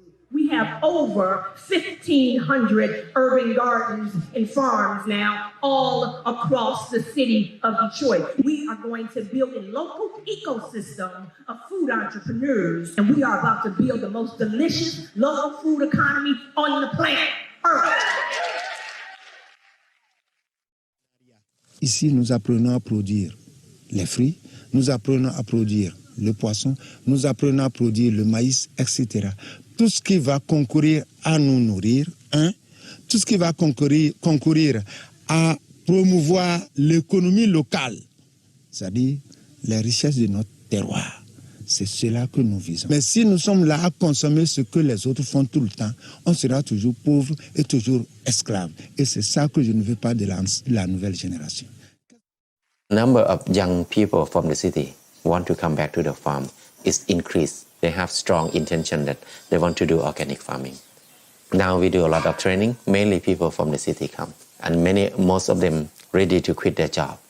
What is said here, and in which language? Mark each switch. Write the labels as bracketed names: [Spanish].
[English] We have over 1,500 urban gardens and farms now all across the city of Detroit. We are going to build a local ecosystem of food entrepreneurs, and we are about to build the most delicious local food economy on the planet Earth. [French] Ici, nous apprenons à produire les fruits, nous apprenons à produire le poisson, nous apprenons à produire le maïs, etc. Tout ce qui va concourir à nous nourrir, tout ce qui va concourir à promouvoir l'économie locale, c'est-à-dire les richesses de notre terroir. C'est cela que nous visons. Mais si nous sommes là à consommer ce que les autres font tout le temps, on sera toujours pauvre et toujours esclave. Et c'est ça que je ne veux pas de la nouvelle génération. [English] Number of young people from the city want to come back to the farm is increased. They have strong intention that they want to do organic farming. Now we do a lot of training. Mainly people from the city come, and most of them ready to quit their job.